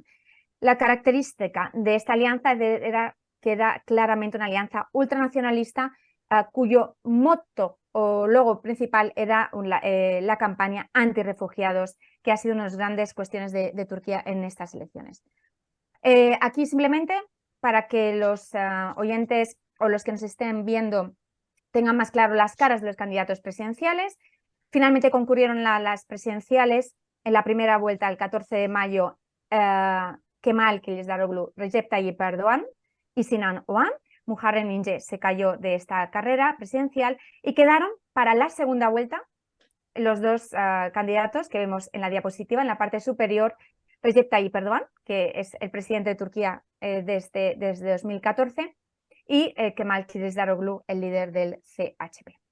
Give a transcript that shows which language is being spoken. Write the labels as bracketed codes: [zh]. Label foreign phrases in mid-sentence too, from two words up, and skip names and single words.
[es] La característica de esta alianza era que era claramente una alianza ultranacionalista, cuyo motto o logo principal era la campaña antirrefugiados, que ha sido una de las grandes cuestiones de Turquía en estas elecciones. Aquí simplemente, para que los oyentes o los que nos estén viendo tengan más claro las caras de los candidatos presidenciales, finalmente concurrieron las presidenciales en la primera vuelta, el 14 de mayo, Kemal Kılıçdaroğlu, Recep Tayyip Erdoğan y Sinan Oğan. Muharrem İnce se cayó de esta carrera presidencial y quedaron para la segunda vuelta los 2 candidatos que vemos en la diapositiva, en la parte superior, Recep Tayyip Erdoğan, que es el presidente de Turquía desde 2014, y Kemal Kılıçdaroğlu, el líder del CHP.